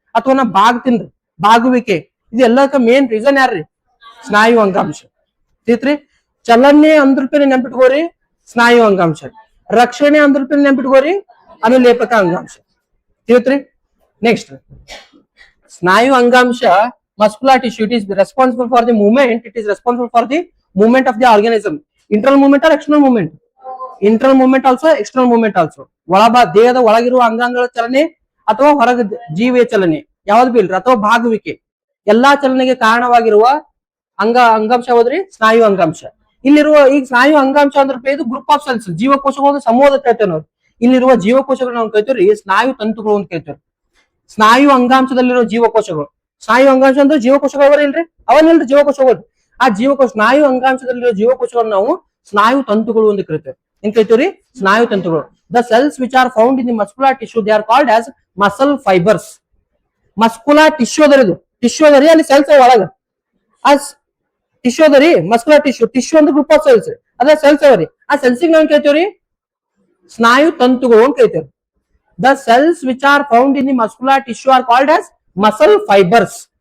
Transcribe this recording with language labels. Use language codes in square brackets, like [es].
[kn] ಅಥವಾ ನಾ ಬಾಗ್ತೀನ್ರಿ, ಬಾಗುವಿಕೆ. ಇದು ಎಲ್ಲದಕ್ಕ ಮೇನ್ ರೀಸನ್ ಯಾರ್ರಿ? ಸ್ನಾಯು ಅಂಗಾಂಶ. ತಿಳಿತ್ರಿ? ಚಲನೆ ಅಂದ್ರೂಪೇನೆ ನೆನ್ಪಿಟ್ಕೋರಿ ಸ್ನಾಯು ಅಂಗಾಂಶ. ರಕ್ಷಣೆ ಅಂದ್ರೂಪೇನೆ ನೆನ್ಪಿಟ್ಕೋರಿ ಅನುಲೇಪಕ ಅಂಗಾಂಶ. ತಿಳಿತ್ರಿ? ನೆಕ್ಸ್ಟ್, ಸ್ನಾಯು ಅಂಗಾಂಶ muscular tissue. [en] It is responsible for the movement. It is responsible for the movement of the organism. Internal movement or external movement? Internal movement also, external movement also. [kn] ದೇಹದ ಒಳಗಿರುವ ಅಂಗಾಂಗಗಳ ಚಲನೆ ಅಥವಾ ಹೊರಗ ಜೀವಿಯ ಚಲನೆ ಯಾವ್ದು ಬಿ ಇಲ್ರಿ, ಅಥವಾ ಬಾಗುವಿಕೆ, ಎಲ್ಲಾ ಚಲನೆಗೆ ಕಾರಣವಾಗಿರುವ ಅಂಗಾಂಶ ಯಾವ್ದ್ರಿ? ಸ್ನಾಯು ಅಂಗಾಂಶ. ಇಲ್ಲಿರುವ ಈಗ ಸ್ನಾಯು ಅಂಗಾಂಶ ಅಂದ್ರೆ ಇದು ಗ್ರೂಪ್ ಆಫ್ ಸೆಲ್ಸ್, ಜೀವಕೋಶಗಳು ಸಮೂಹದ ಕರಿತೇವೆ ನಾವು. ಇಲ್ಲಿರುವ ಜೀವಕೋಶಗಳು ನಾವು ಕರಿತೀವ್ರಿ ಸ್ನಾಯು ತಂತುಗಳು ಅಂತ ಕರಿತೇವೆ. ಸ್ನಾಯು ಅಂಗಾಂಶದಲ್ಲಿರುವ ಜೀವಕೋಶಗಳು. ಸ್ನಾಯು ಅಂಗಾಂಶ ಅಂದ್ರೆ ಜೀವಕೋಶಗಳು ಅವರಿಲ್ರಿ, ಅವನಿಲ್ರಿ ಜೀವಕೋಶಗಳು. ಆ ಜೀವಕೋಶ ಸ್ನಾಯು ಅಂಗಾಂಶದಲ್ಲಿರುವ ಜೀವಕೋಶಗಳನ್ನು ನಾವು ಸ್ನಾಯು ತಂತುಗಳು ಅಂತ ಕರಿತೇವೆ. ಏನ್ ಕರಿತೀವ್ರಿ? ಸ್ನಾಯು ತಂತುಗಳು. [en] The cells which are found in the muscular tissue they are called as muscle fibres. [kn] Muscular tissue ಅದರಿ, ಟಿಶ್ಯೂ ಅದರಿ, ಅಲ್ಲಿ ಸೆಲ್ಸ್ ಒಳಗ ಟಿಶ್ಯೂ ಅದರಿ. ಮಸ್ಕುಲರ್ ಟಿಶ್ಯೂ ಅಂದ್ರೆ ಗ್ರೂಪ್ ಆಫ್ ಸೆಲ್ಸ್, ಅದ ಸೆಲ್ಸ್ ಅವರಿ. ಆ ಸೆಲ್ಸಿಗೆ ನಾವ್ ಕರಿತೇವ್ರಿ ಸ್ನಾಯು ತಂತುಗಳು ಅಂತ ಕರಿತೇವೆ. [en] The cells which are found in the muscular tissue are called as muscle fibers.